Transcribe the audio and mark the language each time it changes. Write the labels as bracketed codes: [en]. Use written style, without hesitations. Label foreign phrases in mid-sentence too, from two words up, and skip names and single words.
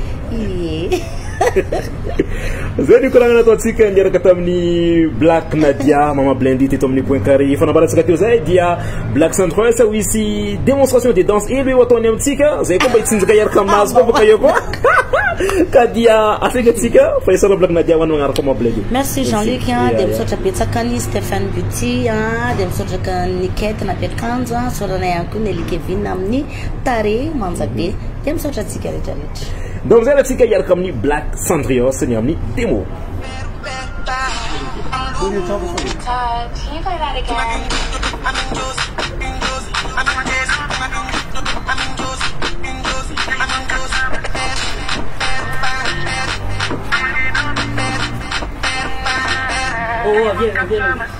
[mg] zay ny koragna nataontsika niaraka tamin'ny Black Nadia mama Blendy teto amin'ny point carré fanambarantsika teo zay dia Black 103 ho isy [fr] démonstration de danse [mg] elo eo ataony amintsika zay koa mba hitsinjaka iaraka aminazy koa baka eo koa ka dia asengatsika fa isanao Black Nadia ho any magnaraka mama Blendy merci Jean-Luc de misaotra betsakany Stéphane Buty de misaotraka Nikette na Pekanjo soranay ihany koa Nelly Kevin amin'ny tare manjabe de misaotra atsika rehetrarehetra donc zay ratsika iaraka amin'ny Black Cendrios ny amin'ny démo [en] Can you play that again? [it] Oh, vieni.